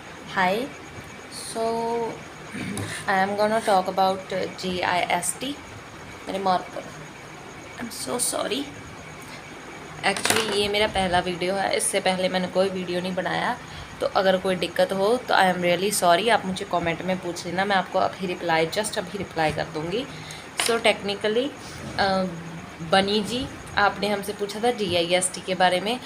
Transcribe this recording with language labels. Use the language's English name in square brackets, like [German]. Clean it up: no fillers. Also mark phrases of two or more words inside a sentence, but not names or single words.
[English] Hi, so I am gonna talk about GIST. [Hindi] मेरे मार्कर, [English] I am so sorry. [Hindi] एक्चुअली ये मेरा पहला वीडियो है, इससे पहले मैंने कोई वीडियो नहीं बनाया, तो अगर कोई दिक्कत हो तो [English] I am really sorry. [Hindi] आप मुझे कमेंट में पूछ लेना, मैं आपको अभी रिप्लाई कर दूँगी। [English] so technically [Hindi] बनी जी, आपने हमसे पूछा था GIST के बारे में।